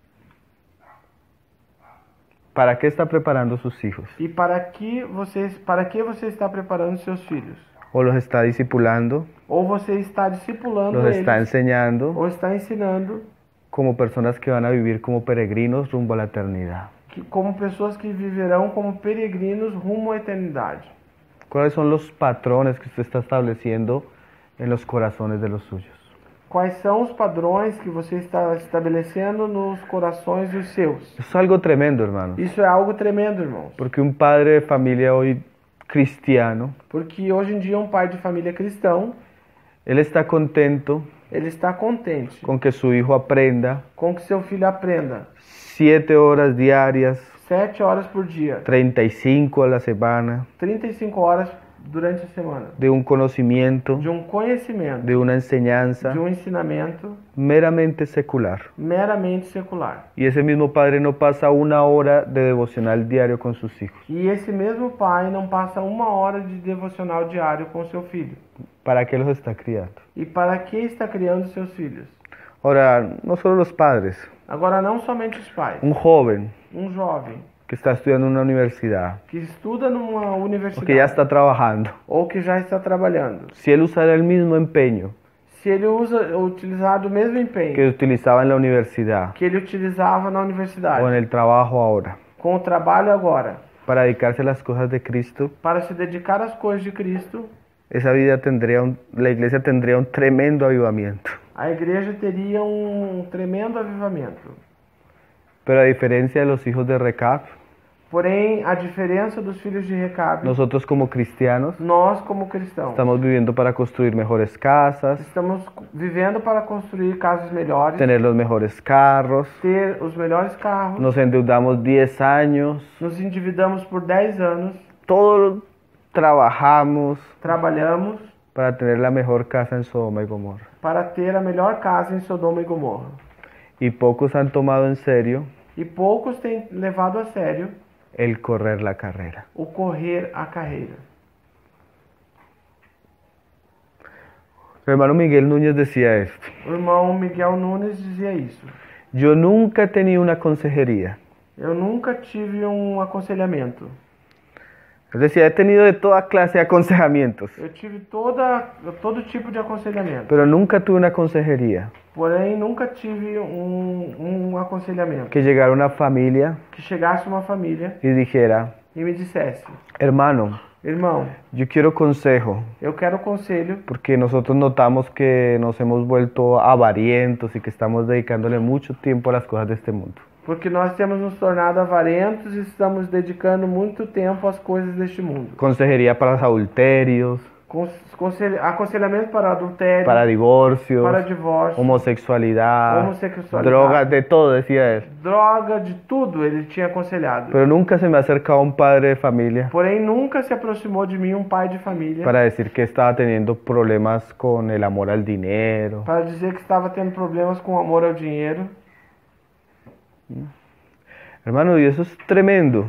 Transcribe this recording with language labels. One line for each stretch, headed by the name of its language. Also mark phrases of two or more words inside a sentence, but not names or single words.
Spanish: ¿Para qué está preparando sus hijos?
Portuguese: E para que você está preparando seus filhos?
Spanish: ¿O los está discipulando?
Portuguese: Ou você está discipulando
Spanish: ¿Los
Portuguese: eles,
Spanish: está enseñando
Portuguese: ou está ensinando
Spanish: como personas que van a vivir como peregrinos rumbo a la eternidad?
Portuguese: como pessoas que viverão como peregrinos rumo à eternidade?
Spanish: ¿Cuáles son los patrones que usted está estableciendo en los corazones de los suyos?
Portuguese: Quais são os padrões que você está estabelecendo nos corações dos seus?
Spanish: Eso es algo tremendo, hermanos.
Portuguese: Isso é algo tremendo, irmãos.
Spanish: Porque un padre de familia hoy cristiano,
Portuguese: Porque hoje em dia um pai de família cristão,
Spanish: él está contento
Portuguese: ele está contente
Spanish: con que su hijo aprenda
Portuguese: com que seu filho aprenda
Spanish: 7 horas diarias,
Portuguese: 7 horas por dia,
Spanish: 35 a la semana,
Portuguese: 35 horas durante a semana,
Spanish: de un conocimiento,
Portuguese: de um conhecimento,
Spanish: de una enseñanza
Portuguese: de um ensinamento
Spanish: meramente secular.
Portuguese: meramente secular.
Spanish: Y ese mismo padre no pasa 1 hora de devocional diario con sus hijos.
Portuguese: E esse mesmo pai não passa 1 hora de devocional diário com seu filho.
Spanish: ¿Para qué los está criando?
Portuguese: E para que está criando seus filhos?
Spanish: Ahora, no solo los padres,
Portuguese: Agora, não somente os pais.
Spanish: un joven
Portuguese: Um jovem
Spanish: que está estudiando en una universidad
Portuguese: que estuda numa
Spanish: o
Portuguese: universidade
Spanish: que ya está trabajando,
Portuguese: ou que já está trabalhando,
Spanish: si él usara el mismo empeño
Portuguese: se ele utilizar o mesmo empenho
Spanish: que utilizaba en la universidad
Portuguese: que ele utilizava na
Spanish: o en
Portuguese: universidade,
Spanish: el trabajo ahora,
Portuguese: com o trabalho agora,
Spanish: para dedicarse a las cosas de Cristo,
Portuguese: para se dedicar às coisas de Cristo,
Spanish: esa vida la iglesia tendría un tremendo avivamiento.
Portuguese: a igreja teria um tremendo avivamento.
Spanish: Pero a diferencia de los hijos de Recab,
Portuguese: Porém, a diferença dos filhos de Recabe,
Spanish: nosotros como cristianos
Portuguese: nós como cristãos,
Spanish: estamos viviendo para construir mejores casas,
Portuguese: estamos vivendo para construir casas melhores,
Spanish: tener los mejores carros,
Portuguese: ter os melhores carros,
Spanish: nos endeudamos 10 años,
Portuguese: nos endividamos por 10 anos,
Spanish: todos trabajamos
Portuguese: trabalhamos
Spanish: para tener la mejor casa en Sodoma y Gomorra.
Portuguese: para ter a melhor casa em Sodoma e Gomorra.
Spanish: Y pocos han tomado en serio
Portuguese: E poucos têm levado a sério
Spanish: el correr la carrera.
Portuguese: o correr a carreira.
Spanish: El hermano Miguel Núñez decía esto:
Portuguese: O irmão Miguel Nunes dizia isso.
Spanish: yo nunca he tenido una consejería.
Portuguese: Eu nunca tive um aconselhamento.
Spanish: Él decía, he tenido de toda clase de aconsejamientos,
Portuguese: Eu tive todo tipo de aconselhamento.
Spanish: pero nunca tuve una consejería.
Portuguese: Porém, nunca tive um aconselhamento.
Spanish: Que llegara una familia
Portuguese: Que chegasse uma família
Spanish: y dijera,
Portuguese: e me dissesse:
Spanish: hermano,
Portuguese: irmão,
Spanish: yo quiero consejo,
Portuguese: eu quero conselho,
Spanish: porque nosotros notamos que nos hemos vuelto avarientos y que estamos dedicándole mucho tiempo a las cosas de este mundo.
Portuguese: porque nós temos nos tornado avarentos e estamos dedicando muito tempo às coisas deste mundo.
Spanish: Consejería para los adulterios,
Portuguese: Aconselhamento para adultério,
Spanish: para divorcios,
Portuguese: para divórcio,
Spanish: homosexualidad, Homosexualidad. drogas, de todo, decía él.
Portuguese: droga, de tudo ele tinha aconselhado.
Spanish: Pero nunca se me ha acercado un padre de familia
Portuguese: Porém, nunca se aproximou de mim um pai de família
Spanish: para decir que estaba teniendo problemas con el amor al dinero.
Portuguese: para dizer que estava tendo problemas com amor ao dinheiro.
Spanish: Hermano, y eso es tremendo.